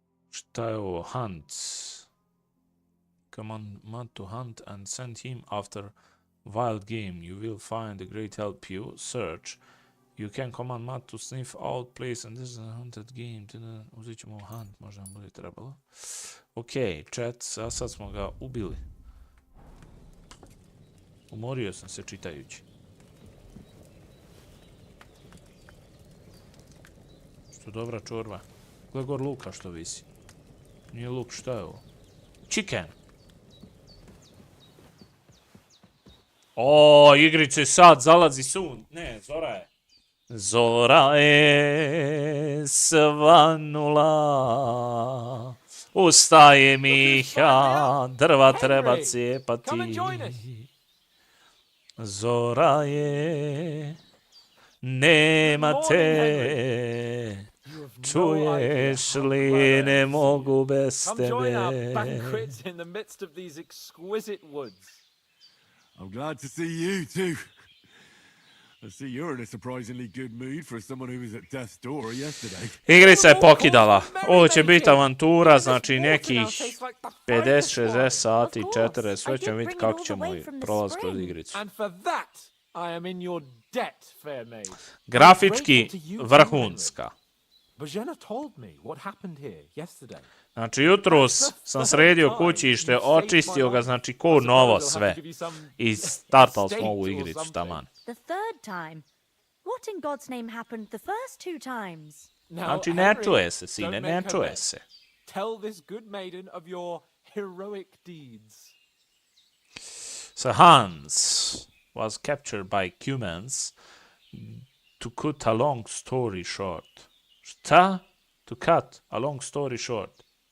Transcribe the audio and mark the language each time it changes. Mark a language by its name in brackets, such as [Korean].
[Bosnian] Šta je ovo? [English] Hunt. Command to hunt and send him after wild game. You will find a great help you. Search. You can command Matt to sniff out place and this is a haunted game. [Bosnian] Uzet ćemo hunt, možda nam bude trebalo. Ok, chat, a sad smo ga ubili. Umorio sam se čitajući. Što dobra čorba. Gle gor luka što visi. Nije luk, šta je ovo? Chicken! O, igrice sad, zalazi sun. Ne, zora je. Zora je svanula. Ustaje Miha, drva treba cijepati. Zora je, nema te. Čuješ li, ne mogu bez tebe. [English] Come join our banquet in the midst of these exquisite woods. I'm glad to see you too. I see you're in a surprisingly good mood for someone who was at death's door yesterday. [Bosnian] Igrica je pokidala. Ovo će biti avantura, znači nekih 50-60 sati, 40, sve ćemo vidjeti kako ćemo prolaziti kroz igricu. [English] And for that I am in your debt, fair maid. [Bosnian] Grafički vrhunska. [English] Bojana told me what happened here yesterday. [Bosnian] Znači, jutros sam sredio kućište, očistio ga, znači, ko novo sve. I startali smo ovu igricu, taman. [English] The third time? What in God's name happened the first two times? [Bosnian] Znači, ne čuje se, sine, ne čuje se. [English] Tell this good maiden of your heroic deeds. So Hans was captured by humans. To cut a long story short. Šta? To cut a long story short.